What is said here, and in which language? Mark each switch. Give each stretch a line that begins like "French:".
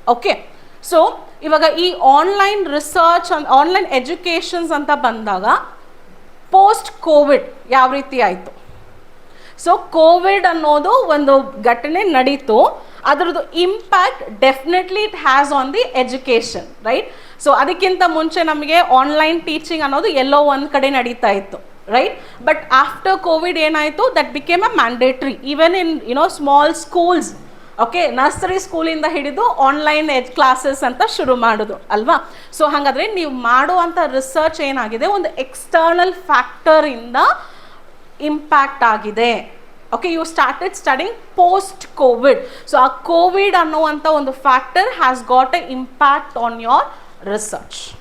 Kannada: Okay, so ಇವಾಗ ಈ online research online educations ಅಂತ ಬಂದಾಗ ಪೋಸ್ಟ್ ಕೋವಿಡ್ ಯಾವ ರೀತಿ ಆಯಿತು. ಸೊ ಕೋವಿಡ್ ಅನ್ನೋದು ಒಂದು ಘಟನೆ ನಡೀತು, ಅದರದ್ದು impact definitely
English: It has on the education, right?
Kannada: So ಅದಕ್ಕಿಂತ ಮುಂಚೆ ನಮಗೆ ಆನ್ಲೈನ್ ಟೀಚಿಂಗ್ ಅನ್ನೋದು ಎಲ್ಲೋ ಒಂದು ಕಡೆ ನಡೀತಾ ಇತ್ತು,
English: right? But after COVID
Kannada: ಏನಾಯಿತು,
English: that became a mandatory even in small schools.
Kannada: Okay, nursery ಸ್ಕೂಲಿಂದ ಹಿಡಿದು ಆನ್ಲೈನ್ ಕ್ಲಾಸಸ್ ಅಂತ ಶುರು ಮಾಡೋದು ಅಲ್ವಾ. ಸೊ ಹಾಗಾದರೆ ನೀವು ಮಾಡುವಂಥ ರಿಸರ್ಚ್ ಏನಾಗಿದೆ, ಒಂದು ಎಕ್ಸ್ಟರ್ನಲ್ ಫ್ಯಾಕ್ಟರಿಂದ ಇಂಪ್ಯಾಕ್ಟ್ ಆಗಿದೆ.
English: Okay, you started studying post covid. So ಆ covid
Kannada: ಅನ್ನುವಂಥ ಒಂದು
English: Factor has got a impact on your research.